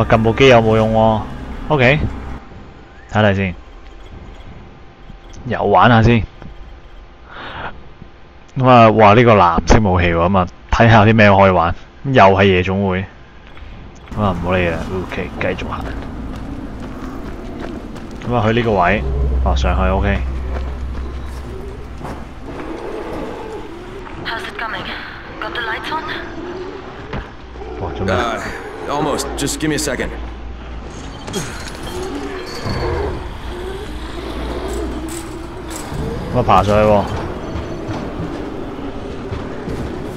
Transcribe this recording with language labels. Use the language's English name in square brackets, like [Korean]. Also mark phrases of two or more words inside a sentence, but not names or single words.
[Cantonese] 撳部機有冇用喎 ？OK， 睇睇先，又玩下先。咁啊，哇！呢個藍色武器喎，咁啊睇下有啲咩可以玩。又係夜總會，咁啊唔好理啦。OK， 繼續行。咁啊去呢個位，上去 OK。 [English] How's it coming? Got the lights on? [Cantonese] 哇！做咩？ [English] Almost. Just give me a second. [Cantonese] 咁啊爬上去喎。